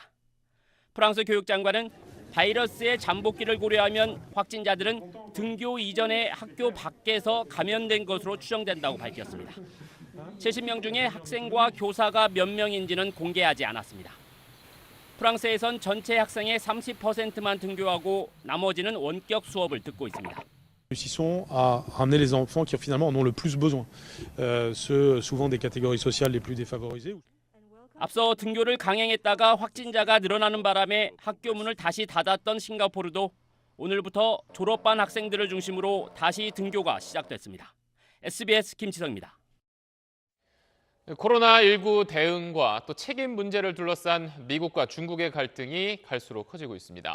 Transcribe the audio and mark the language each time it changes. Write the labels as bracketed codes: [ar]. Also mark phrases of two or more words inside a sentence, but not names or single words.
[ko] 프랑스 교육장관은 바이러스의 잠복기를 고려하면 확진자들은 등교 이전에 학교 밖에서 감염된 것으로 추정된다고 밝혔습니다. 70명 중에 학생과 교사가 몇 명인지는 공개하지 않았습니다. 프랑스에선 전체 학생의 30%만 등교하고 나머지는 원격 수업을 듣고 있습니다. [fr] Réussissons à ramener les enfants qui finalement en ont le plus besoin, ceux souvent des catégories sociales les plus défavorisées. [ko] 앞서 등교를 강행했다가 확진자가 늘어나는 바람에 학교 문을 다시 닫았던 싱가포르도 오늘부터 졸업반 학생들을 중심으로 다시 등교가 시작됐습니다. SBS 김지성입니다. 코로나19 대응과 또 책임 문제를 둘러싼 미국과 중국의 갈등이 갈수록 커지고 있습니다.